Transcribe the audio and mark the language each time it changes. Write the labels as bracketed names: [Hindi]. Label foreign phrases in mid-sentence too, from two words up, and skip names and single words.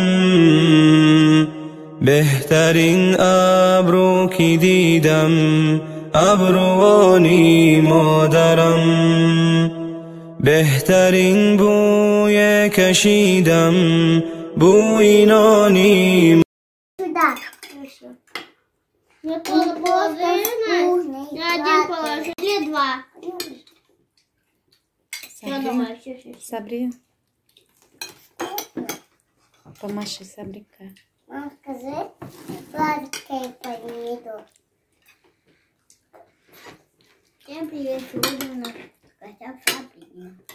[Persian] بهترین ابرو که دیدم ابروانی مادرم، بهترین بوی کشیدم بوی نانی. [Russian] Я тоже положила. Я один положил. Или два. Сабри. Помаши, Сабрика. Мам, скажи, сладкий помидор. Всем привет, сегодня у нас гостях Сабрина.